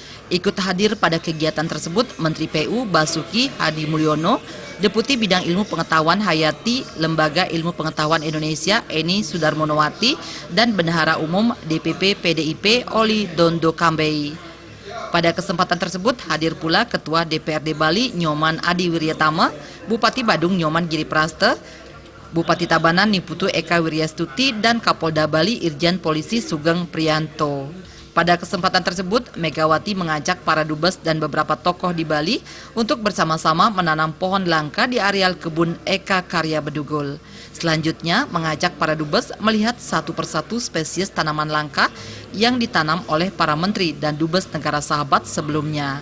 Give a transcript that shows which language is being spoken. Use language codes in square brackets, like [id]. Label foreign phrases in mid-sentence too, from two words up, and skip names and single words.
[id] Ikut hadir pada kegiatan tersebut Menteri PU Basuki Hadi Mulyono, Deputi Bidang Ilmu Pengetahuan Hayati Lembaga Ilmu Pengetahuan Indonesia Eni Sudarmonowati, dan Bendahara Umum DPP PDIP Oli Dondo Kambei. Pada kesempatan tersebut hadir pula Ketua DPRD Bali Nyoman Adi Wiryatama, Bupati Badung Nyoman Giripraste, Bupati Tabanan Niputu Eka Wiryastuti, dan Kapolda Bali Irjen Polisi Sugeng Priyanto. Pada kesempatan tersebut, Megawati mengajak para dubes dan beberapa tokoh di Bali untuk bersama-sama menanam pohon langka di areal kebun Eka Karya Bedugul. Selanjutnya, mengajak para dubes melihat satu persatu spesies tanaman langka yang ditanam oleh para menteri dan dubes negara sahabat sebelumnya.